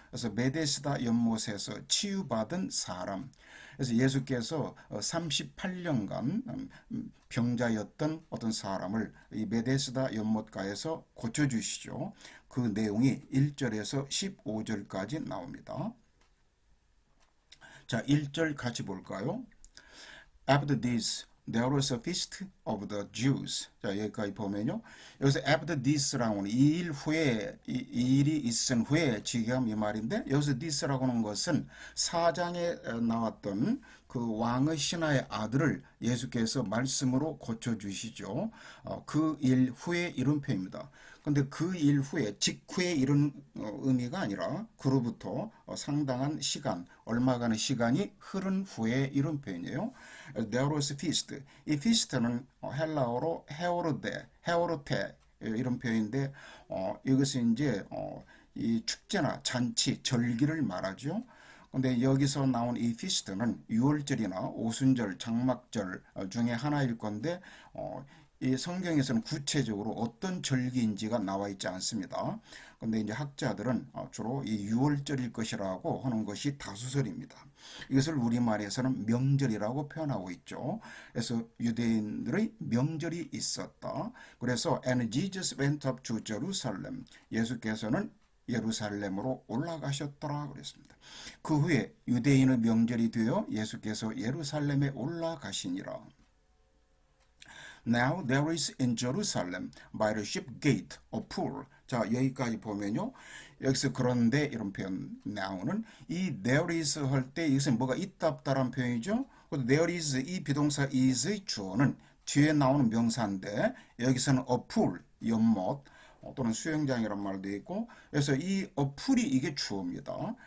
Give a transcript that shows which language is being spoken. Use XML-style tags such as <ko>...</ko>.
<ko>그래서 베데스다 연못에서 치유받은 사람. 그래서 예수께서 38년간 병자였던 어떤 사람을 이 베데스다 연못가에서 고쳐주시죠. 그 내용이 1절에서 15절까지 나옵니다. 자, 1절 같이 볼까요?</ko> <en>After this, there was a feast of the Jews.</en> <ko>자, 여기까지 보면요. 여기서</ko> <en>after this</en> <ko>라고는 이 일 후에, 이 일이 있은 후에 지금 이 말인데, 여기서 this라고 하는 것은 사장에 나왔던 그 왕의 신하의 아들을 예수께서 말씀으로 고쳐주시죠. 그 일 후에 이런 표현입니다. 근데 그 일 후에, 직후에 이런 의미가 아니라 그로부터 상당한 시간, 얼마간의 시간이 흐른 후에 이런 표현이에요.</ko> <en>There was a feast.</en> <ko>이 feast는 헬라어로 헤오르테 이런 표현인데 이것은 이제 이 축제나 잔치, 절기를 말하죠. 근데 여기서 나온 이 피스트는 유월절이나 오순절, 장막절 중에 하나일 건데 이 성경에서는 구체적으로 어떤 절기인지가 나와 있지 않습니다. 근데 이제 학자들은 주로 이 유월절일 것이라고 하는 것이 다수설입니다. 이것을 우리말에서는 명절이라고 표현하고 있죠. 그래서 유대인들의 명절이 있었다. 그래서</ko> <en>And Jesus went up to Jerusalem.</en> <ko>예수께서는 예루살렘으로 올라가셨더라 그랬습니다. 그 후에 유대인의 명절이 되어 예수께서 예루살렘에 올라가시니라.</ko> <en>Now there is in Jerusalem by the ship gate a pool.</en> <ko>자, 여기까지 보면요. 여기서 그런데 이런 표현 now는 이</ko> <en>there is</en> <ko>할 때 이것은 뭐가 있다 없다라는 표현이죠.</ko> <en>there is</en> <ko>이 비동사 is의 주어는 뒤에 나오는 명사인데 여기서는</ko> <en>a pool</en> <ko>연못 또는 수영장이란 말도 있고 그래서 이 어플이 이게 주어입니다.</ko>